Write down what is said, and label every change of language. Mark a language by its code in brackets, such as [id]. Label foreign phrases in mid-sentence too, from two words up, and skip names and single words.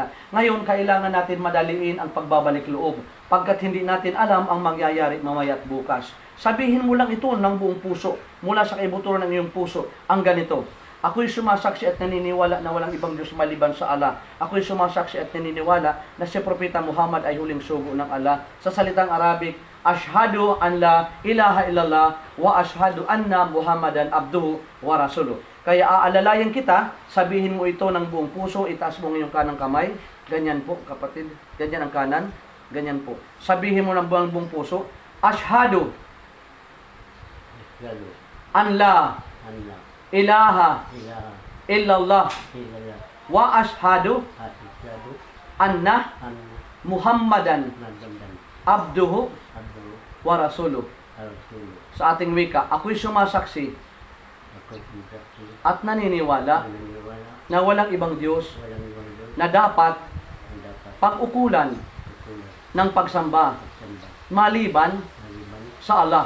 [tl] Ngayon, kailangan natin madaliin ang pagbabalik loob, pagkat hindi natin alam ang mangyayari mamaya at bukas. Sabihin mo lang ito ng buong puso, mula sa kaibuturan ng iyong puso, ang ganito: ako'y sumasaksi at naniniwala na walang ibang Diyos maliban sa Allah. Ako'y sumasaksi at naniniwala na si Propeta Muhammad ay huling sugo ng Allah. Sa salitang Arabic, [ar] أشهد أن لا إله إلا الله و أشهد أن محمدًا عبده و رسوله. [tl] Kaya aalalayan kita, sabihin mo ito ng buong puso, itaas mo ngayong kanang kamay. Ganyan po, kapatid. Ganyan ang kanan. Ganyan po. Sabihin mo ng buong puso, [ar] أشهد أن لا إله إلا الله و أشهد أن محمدًا عبده و رسوله. [tl] Sa ating wika, ako'y sumasaksi at naniniwala na walang ibang Diyos na dapat pag-ukulan ng pagsamba maliban sa Allah.